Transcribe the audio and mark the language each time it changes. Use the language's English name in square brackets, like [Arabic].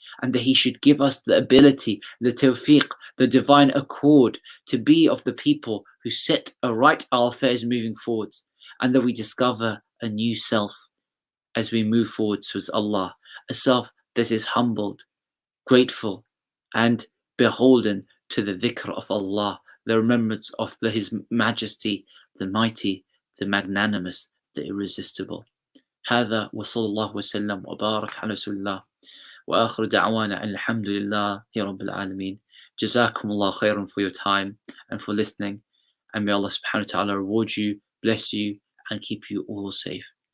[English] And that he should give us the ability, the tawfiq, the divine accord to be of the people who set aright our affairs moving forwards, and that we discover a new self as we move forward towards Allah, a self that is humbled, grateful, and beholden to the dhikr of Allah, the remembrance of His Majesty, the Mighty, the Magnanimous, the Irresistible. [Arabic] هذا وصلى الله وسلم وبارك على رسول الله وآخر دعوانا الحمد لله رب العالمين. Jazakum Allah khairan [English] for your time and for listening, and may Allah subhanahu wa ta'ala reward you, bless you, and keep you all safe.